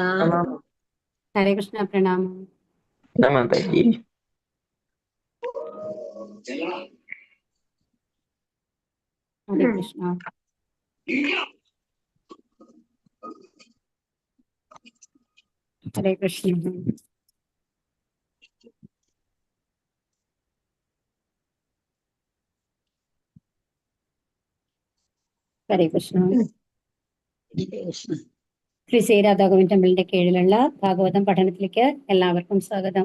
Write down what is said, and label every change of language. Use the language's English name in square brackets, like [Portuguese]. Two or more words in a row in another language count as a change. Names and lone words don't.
[Hindi] हरे कृष्णा। प्रणाम। माता जी। हरे कृष्णा। हरे कृष्णा। [Malayalam] ഹരേ കൃഷ്ണ. ശ്രീ ശ്രീ രാധാഗോവിന്ദ ടെമ്പിളിന്റെ കീഴിലുള്ള ഭാഗവതം പഠനത്തിലേക്ക് എല്ലാവർക്കും സ്വാഗതം.